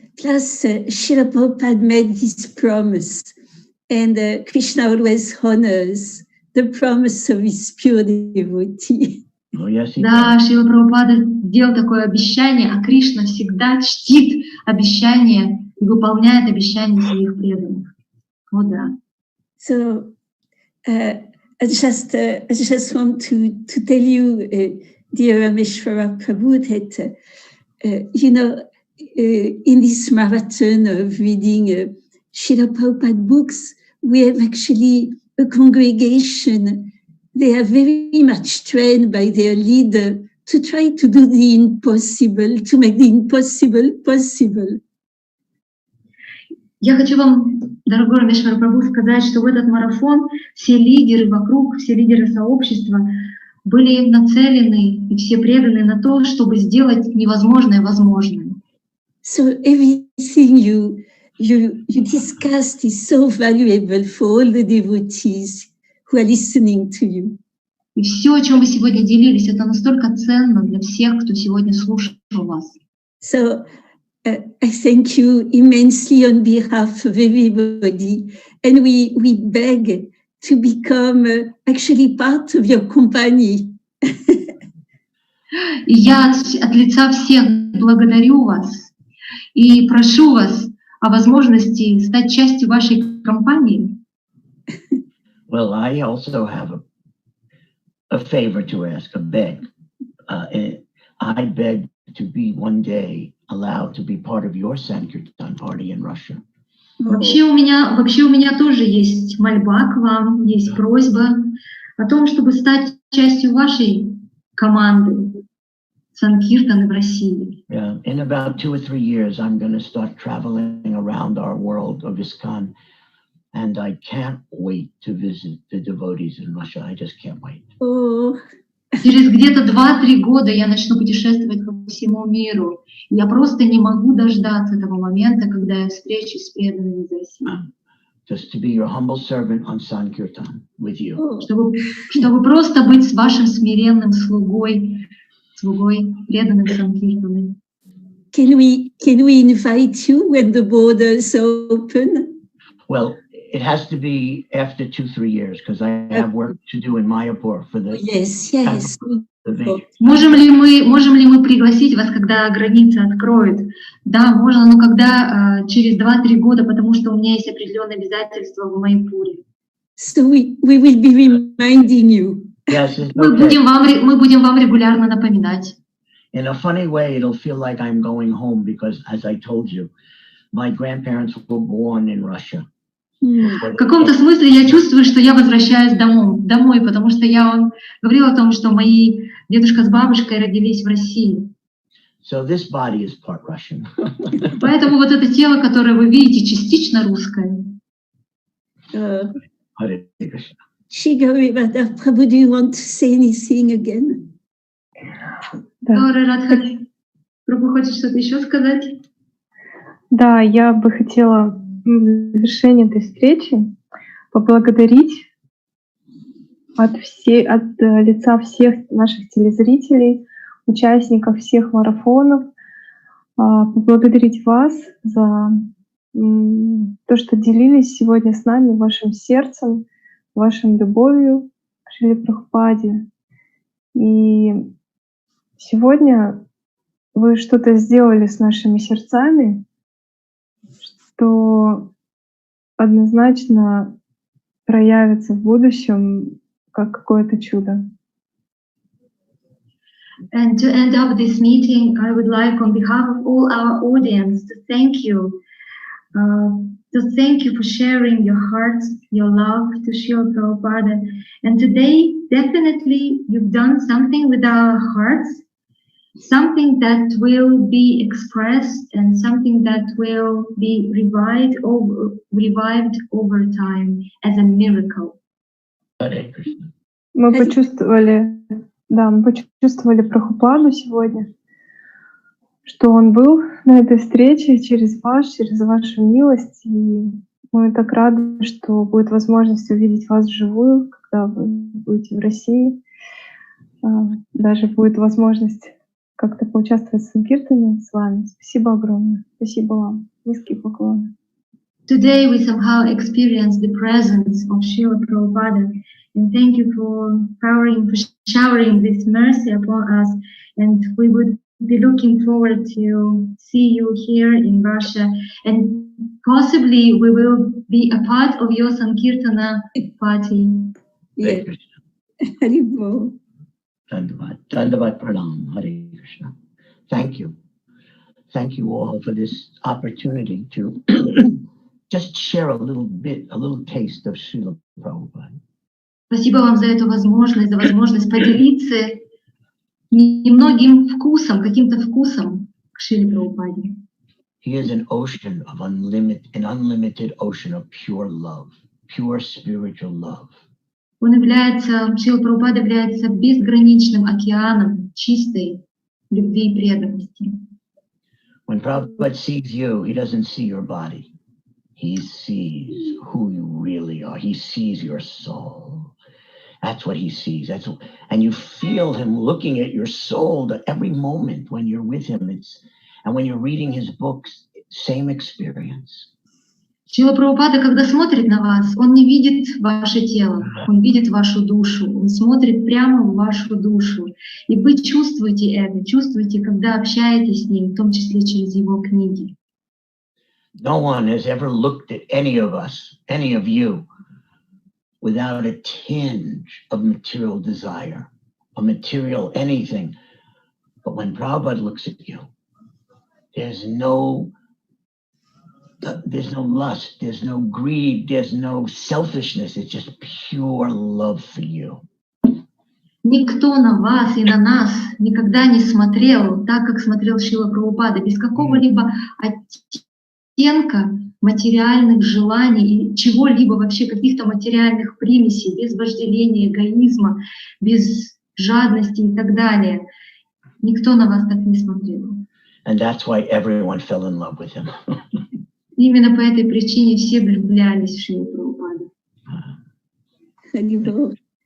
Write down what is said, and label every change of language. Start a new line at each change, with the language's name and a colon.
English: Plus, Srila Prabhupada made this promise, and Krishna always honors the promise of his pure devotee. Oh, yes,
Russian: Да, Шрила Прабхупада сделал такое обещание, а Кришна всегда чтит обещания и выполняет обещания своих преданных. Oh, да.
English: So, I just want to tell you, dear Ramesvara Prabhu, that in this marathon of reading Srila Prabhupada books, we have actually a congregation. They are very much trained by their leader to try to do the impossible, to make the impossible possible.
Russian: Я хочу вам, дорогой Рамешвара Прабху, сказать, что в этот марафон все лидеры вокруг, все лидеры сообщества были нацелены и все преданы на то, чтобы сделать невозможное возможным.
English: So everything you discussed is so valuable for all the devotees who are listening to you.
Russian: И все, о чем вы сегодня делились, это настолько ценно для всех, кто сегодня слушал вас.
English: So I thank you immensely on behalf of everybody, and we beg to become actually part of your company.
Russian: И я от лица всех благодарю вас и прошу вас о возможности стать частью вашей компании.
English: Well, I also have a favor to ask, a beg. I beg to be one day allowed to be part of your Sankirtan party in Russia.
Russian: Вообще у меня тоже есть мольба к вам, есть просьба о том, чтобы стать частью вашей команды Санкиртаны в России.
English: Yeah, in about 2 or 3 years, I'm going to start traveling around our world of ISKCON, And I can't wait to visit the devotees in Russia. I just can't wait. Oh,
Russian: Через где-то 2-3 года я начну путешествовать по всему миру. Я просто не могу дождаться того момента, когда я встречусь с преданными из России.
English: Just to be your humble servant on Sankirtan with you. oh.
Russian: Чтобы просто быть с вашим смиренным слугой, преданным Санкиртаной.
English: Can we invite you when the borders open? Well, it has to be after 2-3 years because I have work to do in Mayapur for the Yes. the major.
Russian: Можем ли мы пригласить вас, когда границы откроют? Да, можно, но когда через 2-3 года, потому что у меня есть определенные обязательства в Майпуре.
English: So we will be reminding you. Yes, it's
Russian: Мы
English: okay.
Russian: будем вам регулярно напоминать.
English: In a funny way, it'll feel like I'm going home because, as I told you, my grandparents were born in Russia.
Russian: В каком-то смысле я чувствую, что я возвращаюсь домой, потому что я вам говорила о том, что мои дедушка с бабушкой родились в России.
English: So this body is part Russian.
Russian: Поэтому вот это тело, которое вы видите, частично русское.
English: Hare Krishna. Shigarivada, Prabhu, do you want to say anything again?
Russian: Да. Радха, Прабhu, хочешь что-то еще сказать? Да, я бы хотела в завершении этой встречи поблагодарить от лица всех наших телезрителей, участников всех марафонов, поблагодарить вас за то, что делились сегодня с нами вашим сердцем, вашей любовью к Шриле Прабхупаде. И сегодня вы что-то сделали с нашими сердцами, что однозначно проявится в будущем как какое-то чудо.
English: And to end up this meeting, I would like, on behalf of all our audience, to thank you. To thank you for sharing your hearts, your love to Srila Prabhupada. And today, definitely, you've done something with our hearts, something that will be expressed and something that will be revived over time as a miracle. Hare Krishna.
Russian: Мы почувствовали Прабхупаду сегодня, что он был на этой встрече через вашу милость. И мы так рады, что будет возможность увидеть вас вживую, когда вы будете в России. Даже будет возможность как-то поучаствовать в Санкиртане с вами. Спасибо огромное. Спасибо вам. Низкие поклоны.
English: Today we somehow experience the presence of Srila Prabhupada, and thank you for showering this mercy upon us. And we would be looking forward to see you here in Russia, and possibly we will be a part of your Sankirtana party. Hare Yeah. Krishna. Haribol. Dandavat Pranam. Hare Krishna. Thank you. Thank you all for this opportunity to just share a little taste of Srila Prabhupada.
Russian: Спасибо вам за эту возможность поделиться немногим вкусом, каким-то вкусом к Шриле Прабхупаде.
English: He is an unlimited ocean of pure love, pure spiritual love.
Russian: Шрила Прабхупада является безграничным океаном чистой любви и преданности.
English: When Prabhupada sees you, he doesn't see your body. He sees who you really are. He sees your soul. That's what he sees. And you feel him looking at your soul every moment when you're with him. And when you're reading his books, same experience.
Russian: Шрила Прабхупада, когда смотрит на вас, он не видит ваше тело, он видит вашу душу, он смотрит прямо в вашу душу. И вы чувствуете это, когда общаетесь с ним, в том числе через его книги.
English: No one has ever looked at any of us, any of you, without a tinge of material desire, a material anything. But when Prabhupada looks at you, there's no lust, there's no greed, there's no selfishness. It's just pure love for you.
Russian: Никто на вас и на нас никогда не смотрел так, как смотрел Шрила Прабхупада, без какого-либо оттенка материальных желаний и чего-либо вообще, каких-то материальных примесей, без вожделения, эгоизма, без жадности и так далее. Никто на вас так не смотрел.
English: And that's why everyone fell in love with him.
Russian: Именно по этой причине все влюблялись в Шрилу Прабхупаду.